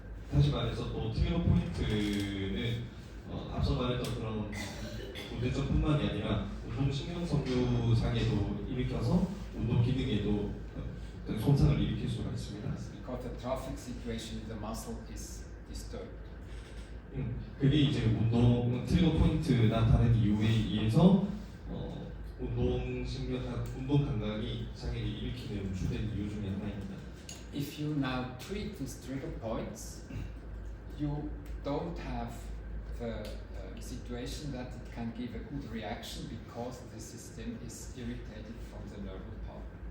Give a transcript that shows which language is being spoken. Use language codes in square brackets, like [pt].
[ko] 다시 말해서 또 트리거 포인트는 앞서 말했던 그런 문제점뿐만이 아니라 운동신경섬유 장애도 일으켜서 운동 기능에도 손상을 일으킬 수가 있습니다. [en] Because the trophic situation in the muscle is disturbed. [ko] 그게 이제 트리거 포인트나 다른 이유에 의해서 운동 감각이 장애를 일으키는 주된 이유 중에 하나입니다. [en] If you now treat these trigger points, you don't have the situation that it can give a good reaction because the system is irritated from the nerval part.